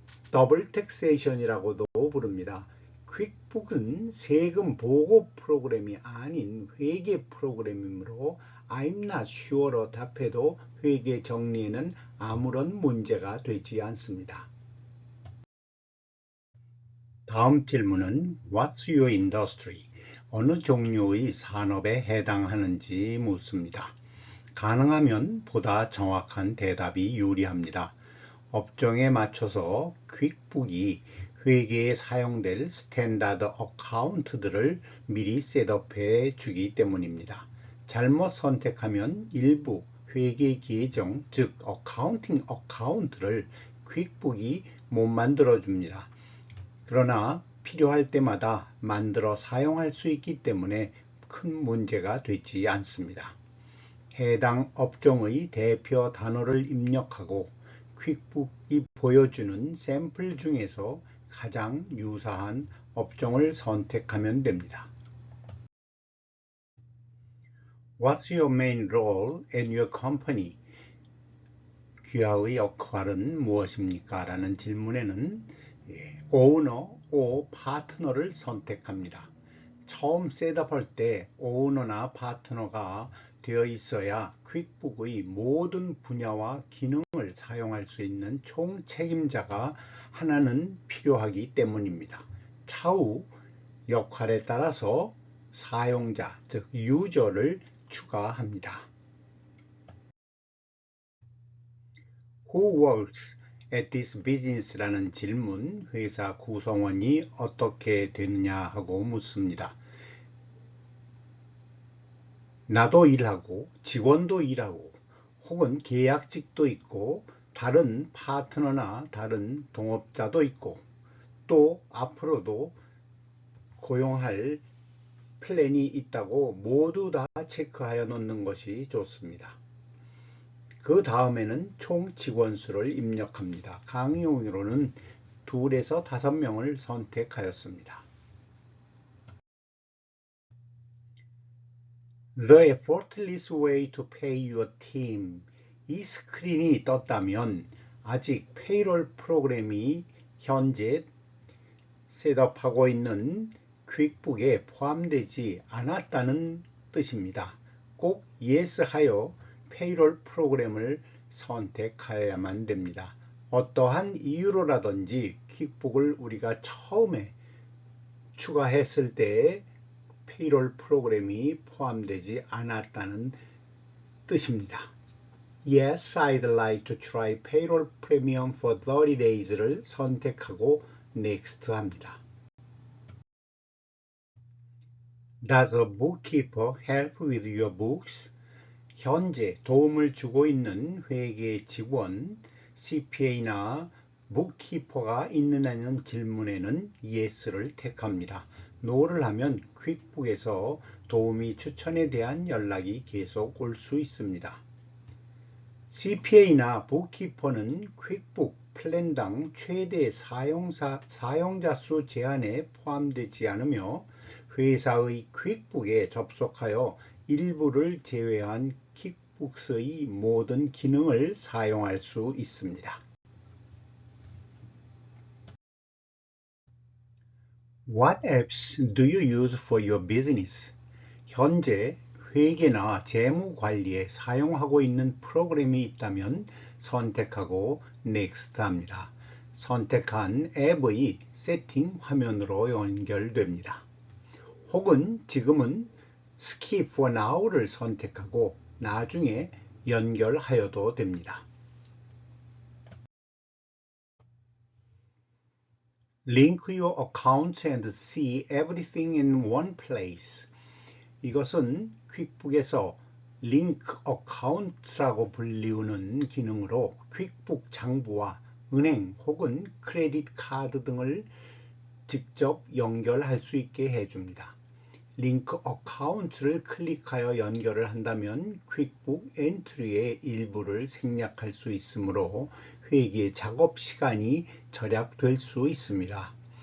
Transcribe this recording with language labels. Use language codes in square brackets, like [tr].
[ko] 더블 텍세이션이라고도 부릅니다. 퀵북은 세금 보고 프로그램이 아닌 회계 프로그램이므로 [en] I'm not sure [ko] 로 답해도 회계 정리에는 아무런 문제가 되지 않습니다. 다음 질문은 [en] What's your industry? [ko] 어느 종류의 산업에 해당하는지 묻습니다. 가능하면 보다 정확한 대답이 유리합니다. 업종에 맞춰서 퀵북이 회계에 사용될 스탠다드 어카운트들을 미리 셋업해 주기 때문입니다. 잘못 선택하면 일부 회계 계정, 즉 어카운팅 어카운트를 퀵북이 못 만들어 줍니다. 그러나 필요할 때마다 만들어 사용할 수 있기 때문에 큰 문제가 되지 않습니다. 해당 업종의 대표 단어를 입력하고 퀵북이 보여주는 샘플 중에서 가장 유사한 업종을 선택하면 됩니다. [en] What's your main role in your company? [ko] 귀하의 역할은 무엇입니까? 라는 질문에는 오너, 파트너를 선택합니다. 처음 셋업할 때 오너나 파트너가 되어 있어야 퀵북의 모든 분야와 기능을 사용할 수 있는 총책임자가 하나는 필요하기 때문입니다. 차후 역할에 따라서 사용자, 즉 유저를 추가합니다. [en] Who works at this business? [ko] 라는 질문, 회사 구성원이 어떻게 되느냐 하고 묻습니다. 나도 일하고 직원도 일하고 혹은 계약직도 있고 다른 파트너나 다른 동업자도 있고 또 앞으로도 고용할 플랜이 있다고 모두 다 체크하여 놓는 것이 좋습니다. 그 다음에는 총 직원 수를 입력합니다. 강의용으로는 2에서 5명을 선택하였습니다. [en] The effortless way to pay your team. [ko] 이 스크린이 떴다면 아직 페이롤 프로그램이 현재 셋업하고 있는 퀵북에 포함되지 않았다는 뜻입니다. 꼭 Yes 하여 페이롤 프로그램을 선택하여야만 됩니다. 어떠한 이유로라든지 퀵북을 우리가 처음에 추가했을 때 페이롤 프로그램이 포함되지 않았다는 뜻입니다. [en] Yes, I'd like to try payroll premium for 30 days를 [ko] 선택하고 [en] Next 합니다. Does a bookkeeper help with your books? [ko] 현재 도움을 주고 있는 회계 직원, CPA나 bookkeeper가 있느냐는 질문에는 Yes를 택합니다. No를 하면 퀵북에서 도우미 추천에 대한 연락이 계속 올 수 있습니다. CPA나 bookkeeper는 퀵북 플랜당 최대 사용자 수 제한에 포함되지 않으며 회사의 퀵북에 접속하여 일부를 제외한 퀵북스의 모든 기능을 사용할 수 있습니다. [en] What apps do you use for your business? [ko] 현재 회계나 재무 관리에 사용하고 있는 프로그램이 있다면 선택하고 Next 합니다. 선택한 앱의 세팅 화면으로 연결됩니다. 혹은 지금은 Skip for Now를 선택하고 나중에 연결하여도 됩니다. [en] Link your accounts and see everything in one place. [ko] 이것은 퀵북에서 링크 어카운트라고 불리우는 기능으로 퀵북 장부와 은행 혹은 크레딧 카드 등을 직접 연결할 수 있게 해줍니다. 링크 어카운트를 클릭하여 연결을 한다면 퀵북 엔트리의 일부를 생략할 수 있으므로 회계 작업 시간이 절약될 수 있습니다.